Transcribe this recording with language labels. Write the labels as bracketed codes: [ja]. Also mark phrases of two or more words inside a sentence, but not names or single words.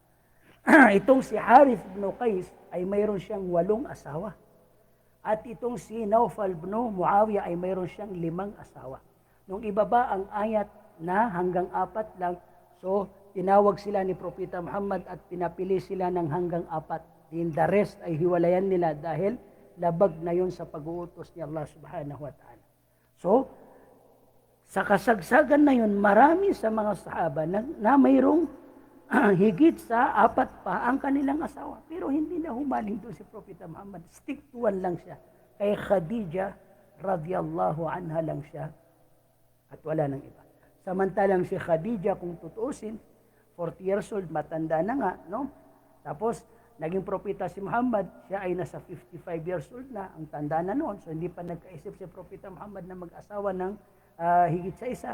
[tl] Itong si Harith bin Qais ay mayroon siyang 8 asawa. At itong si Naufal bin Muawiyah ay mayroon siyang 5 asawa. Nung ibaba ang ayat na hanggang 4 lang, so tinawag sila ni Propeta Muhammad at pinapili sila ng hanggang 4. [en] In the rest [tl] ay hiwalayan nila dahil labag na yun sa pag-uutos ni Allah [ar] سبحانه وتعالى. [tl] So, sa kasagsagan na yun, marami sa mga sahaba na mayroong higit sa 4 pa ang kanilang asawa. Pero hindi na humaling doon si Propeta Muhammad. [en] Stick to 1 [tl] lang siya. Kay Khadija [ar] رضي الله عنها [tl] lang siya at wala nang iba. Samantalang si Khadija, kung tutuusin, [en] 40 years old, [tl] matanda na nga, no? Tapos, naging propeta si Muhammad, siya ay nasa [en] 55 years old [tl] na, ang tanda na noon. So, hindi pa nagkaisip si Propeta Muhammad na mag-asawa ng higit sa isa.